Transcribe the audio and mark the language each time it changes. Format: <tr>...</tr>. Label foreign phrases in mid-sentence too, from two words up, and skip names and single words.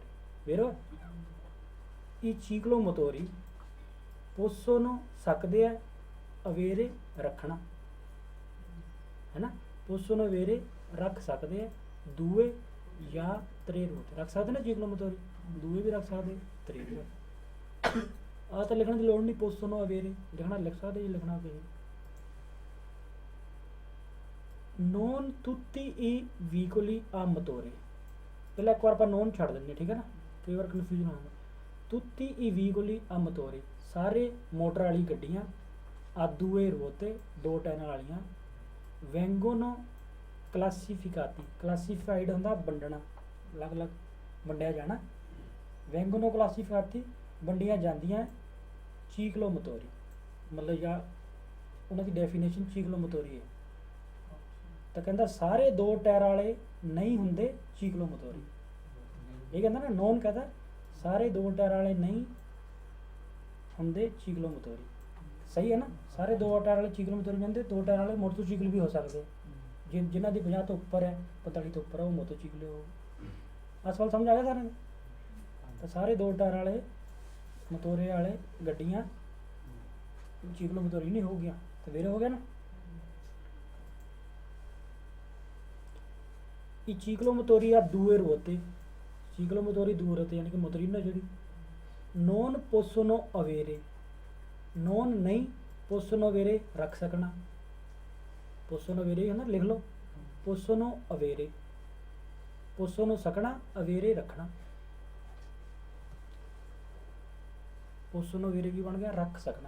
<pa>ਵੇਰੋ ਇਹ ਚੀਕਲੋ ਮੋਤੋਰੀ possono ਸਕਦੇ ਆ ਅਵੇਰੇ ਰੱਖਣਾ, ਹੈ ਨਾ।</pa> <it>possono avere</it> <pa>ਰੱਖ ਸਕਦੇ ਆ ਦੂਏ ਜਾਂ ਤਰੇ ਰੋਹ ਰੱਖ ਸਕਦੇ ਨਾ। ਚੀਕਲੋ ਮੋਤੋਰੀ ਦੂਏ ਵੀ ਰੱਖ ਸਕਦੇ, ਤਰੇ ਵੀ। ਆ ਤਾਂ ਲਿਖਣ ਦੀ ਲੋੜ ਨਹੀਂ,</pa> <it>possono avere</it> <pa>ਲਿਖਣਾ ਲਿਖ ਸਕਦੇ ਜੇ ਲਿਖਣਾ ਪਏ।</pa> <it>non tutti i veicoli a motore,</it> <pa>ਪਹਿਲਾਂ ਇੱਕ ਵਾਰ ਆਪਾਂ ਨੋਨ ਛੱਡ ਦਿੰਦੇ, ਠੀਕ ਹੈ ਨਾ, ਕਈ ਵਾਰ ਕਨਫਿਊਜ਼ਨ ਹੁੰਦਾ।</pa> <it>tutti i veicoli a motore</it> <pa>ਸਾਰੇ ਮੋਟਰ ਵਾਲੀ ਗੱਡੀਆਂ ਆ ਦੂਏ ਰੋਹ ਤੇ 2 ਟਾਇਰਾਂ ਵਾਲੀਆਂ</pa> <it>vengono classificati,</it> <pa>classified ਹੁੰਦਾ ਵੰਡਣਾ, ਅਲੱਗ-ਅਲੱਗ ਵੰਡਿਆ ਜਾਣਾ।</pa> <it>vengono classificati</it> <pa>ਵੰਡੀਆਂ ਜਾਂਦੀਆਂ ਚੀਕਲੋ ਮੋਤੋਰੀ, ਮਤਲਬ ਜਾਂ ਉਹਨਾਂ ਦੀ ਡੈਫੀਨੇਸ਼ਨ ਚੀਕਲੋ ਮੋਤੋਰੀ ਹੈ। ਤਾਂ ਕਹਿੰਦਾ ਸਾਰੇ 2 ਟਾਇਰ ਵਾਲੇ ਨਹੀਂ ਹੁੰਦੇ ਚੀਕਲੋ ਮੋਤੋਰੀ। ਇਹ ਕਹਿੰਦਾ ਨਾ, ਨੋਨ ਕਹਿੰਦਾ ਸਾਰੇ 2 ਟਾਇਰ ਵਾਲੇ ਨਹੀਂ ਹੁੰਦੇ ਚੀਕਲੋ ਮੋਤੋਰੀ। ਸਹੀ ਹੈ ਨਾ। ਸਾਰੇ 2 ਟਾਇਰ ਵਾਲੇ ਚੀਕਲੋ ਮੋਤੋਰੀ ਜਾਂਦੇ, 2 ਟਾਇਰ ਵਾਲੇ ਮੋਟਰਸਾਈਕਲ ਵੀ ਹੋ ਸਕਦੇ, ਜਿਨ੍ਹਾਂ ਦੀ 50 ਤੋਂ ਉੱਪਰ ਹੈ, 45 ਤੋਂ ਉੱਪਰ ਹੈ, ਉਹ ਮੋਟਰਸਾਈਕਲ ਹੋ। ਆਹ ਸਵਾਲ ਸਮਝ ਆ ਗਿਆ ਸਾਰਿਆਂ ਨੂੰ। ਤਾਂ ਸਾਰੇ 2 ਟਾਇਰ ਵਾਲੇ ਮੋਤੋਰੇ ਵਾਲੇ ਗੱਡੀਆਂ ਚੀਕਲੋ ਮੋਤੋਰੀ ਨਹੀਂ ਹੋ ਗਿਆ। ਤਾਂ ਫਿਰ ਹੋ ਗਿਆ ਨਾ।</pa> <hi>ई चीकलो मतोरी या दूर होते, चीकलो मतोरी दूर होते यानी कि मोटरीनो जी</hi> <it>non possono avere,</it> <hi>नॉन नहीं</hi> <it>possono avere</it> <hi>रख सकना,</hi> <it>possono avere</it> <hi>है ना, लिख लो</hi> <it>possono avere,</it> <hi>पोसोनो सकना अवेरे रखना,</hi> <it>possono avere</it> <hi>की बन गया रख सकना।</hi>